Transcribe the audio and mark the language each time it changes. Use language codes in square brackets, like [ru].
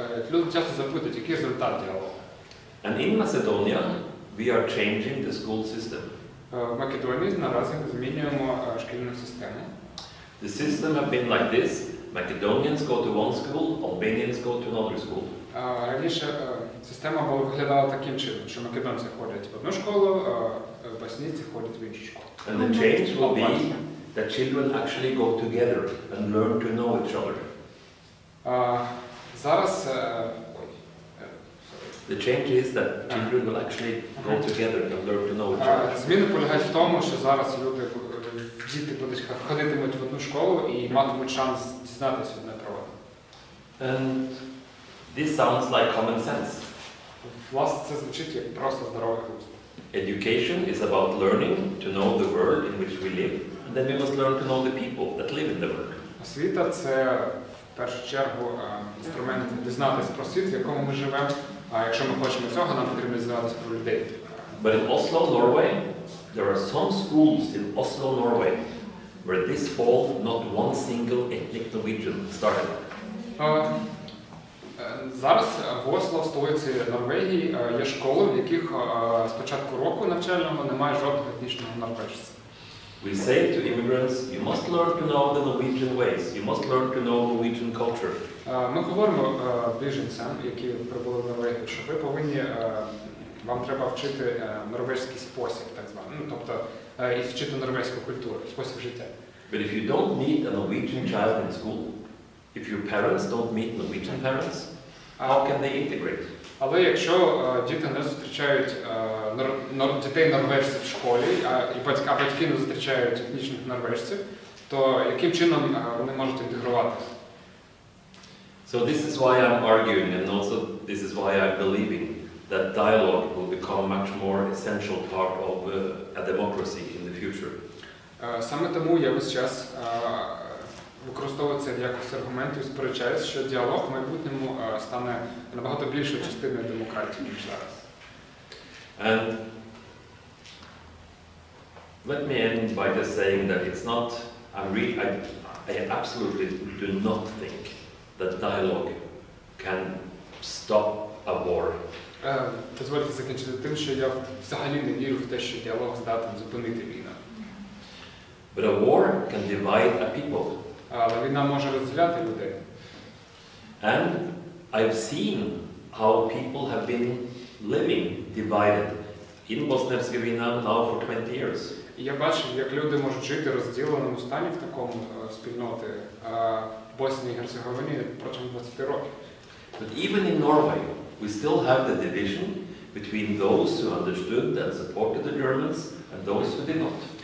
[uk] Люди часто запитують, який результат діалогу. [en] And in Macedonia, we are changing the school system. [uk] В Македонії наразі ми змінюємо шкільну систему. [en] The system have been like this. Macedonians go to one school, Albanians go to another school. [uk] Раніше система виглядала таким чином, що македонці ходять в одну школу, боснійці ходять в іншу школу. [en] And the change will be that children actually go together and learn to know each other. [uk] Зараз [en] The change is that children will actually go together and learn to know each other. [uk] Зміни полягають в тому, що зараз діти будуть ходитимуть в одну школу і матимуть шанс дізнатися одне про одне. [en] And this sounds like common sense. [uk] Власне, це звучить як просто здоровий глузд. [en] Education is about learning to know the world in which we live, and then we must learn to know the people that live in the world. [uk] Освіта – це в першу чергу інструмент дізнатися про світ, в якому ми живемо. А якщо ми хочемо цього, нам потрібно дізнатися про людей. [en] But in Oslo, Norway, there are some schools in Oslo, Norway, where this fall not one single ethnic Norwegian started. [uk] Зараз в Осло, в столиці Норвегії, є школи, в яких з початку року навчального немає жодного етнічного норвежця. [en] We say to immigrants, you must learn to know the Norwegian ways, you must learn to know Norwegian culture. [uk] Ми говоримо біженцям, які прибули в Норвегію, що ви повинні, вам треба вчити норвезький спосіб, так званий, тобто і вчити норвезьку культуру, спосіб життя. [en] But if you don't meet a Norwegian child in school, if your parents don't meet Norwegian parents, how can they integrate? [uk] Але якщо діти не зустрічають дітей норвежців в школі, а батьки не зустрічають етнічних норвежців, то яким чином вони можуть інтегруватися? [en] So this is why I'm arguing, and also this is why I'm believing that dialogue will become much more essential part of a democracy in the future. [uk] Саме тому я весь час використовую це в якості аргументу і сперечаюсь, що діалог в майбутньому стане набагато більшою частиною демократії, ніж зараз. [en] And let me end by just saying that it's not, I absolutely do not think that dialogue can stop a war. [uk] Дозвольте закінчити тим, що я взагалі не вірю в те, що діалог здатен зупинити війну. [en] But a war can divide a people. [uk] Але війна може розділяти людей. [en] And I've seen how people have been living divided in Bosnia-Herzegovina now for 20 years. [uk] І я бачив, як люди можуть жити в розділеному стані в такому спільноти в Боснії і Герцеговині протягом 20 років. [en] But even in Norway, we still have the division between those who understood and supported the Germans and those who did not.